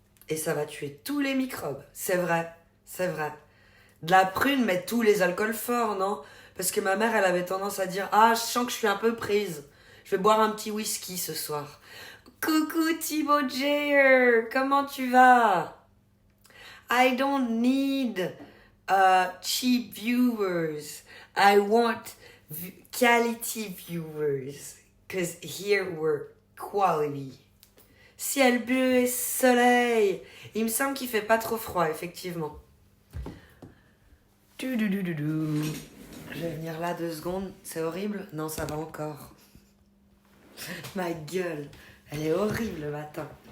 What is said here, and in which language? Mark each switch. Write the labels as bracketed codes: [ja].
[fr] Et ça va tuer tous les microbes. C'est vrai. C'est vrai. De la prune, mais tous les alcools forts, non ? Parce que ma mère, elle avait tendance à dire « Ah, je sens que je suis un peu prise. Je vais boire un petit whisky ce soir. » Coucou Thibaut Jayer, comment tu vas ? [en] I don't need cheap viewers. I want quality viewers. Because here we're quality. [fr] Ciel bleu et soleil. Il me semble qu'il fait pas trop froid, effectivement. Je vais venir là 2 secondes. C'est horrible ? Non, ça va encore. Ma gueule, elle est horrible le matin.